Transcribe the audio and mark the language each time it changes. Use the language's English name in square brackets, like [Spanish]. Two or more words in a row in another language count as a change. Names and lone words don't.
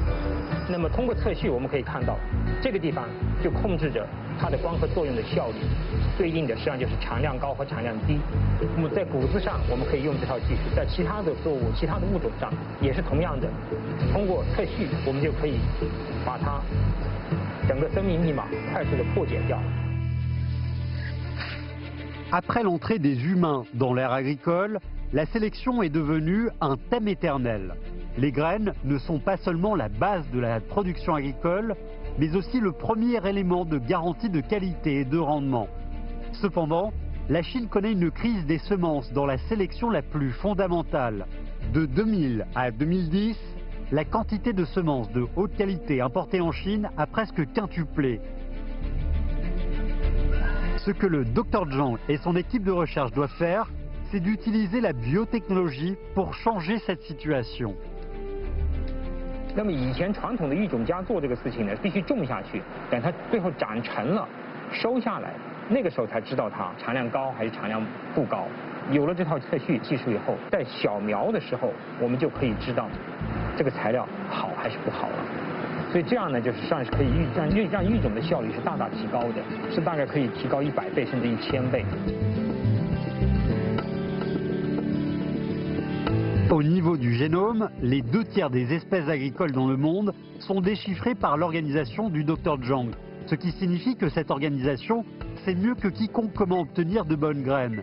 [Chinese] 那么通过测序，我们可以看到，这个地方就控制着它的光合作用的效率，对应的实际上就是产量高和产量低。那么在谷子上，我们可以用这套技术，在其他的作物、其他的物种上也是同样的，通过测序，我们就可以把它整个生命密码快速的破解掉。 [French] Après l'entrée des humains dans l'ère agricole, la sélection est devenue un thème éternel. Les graines ne sont pas seulement la base de la production agricole, mais aussi le premier élément de garantie de qualité et de rendement. Cependant, la Chine connaît une crise des semences dans la sélection la plus fondamentale. De 2000 à 2010, la quantité de semences de haute qualité importées en Chine a presque quintuplé. Ce que le Dr Zhang et son équipe de recherche doivent faire, c'est d'utiliser la biotechnologie pour changer cette situation. [Chinese] 那么以前传统的育种家做这个事情呢，必须种下去，等它最后长成了，收下来，那个时候才知道它产量高还是产量不高。有了这套测序技术以后，在小苗的时候，我们就可以知道这个材料好还是不好了。所以这样呢，就是算是可以让育种的效率是大大提高的，是大概可以提高100倍甚至1000倍。 [French] Au niveau du génome, les 2 tiers des espèces agricoles dans le monde sont déchiffrées par l'organisation du Dr Zhang, ce qui signifie que cette organisation sait mieux que quiconque comment obtenir de bonnes graines.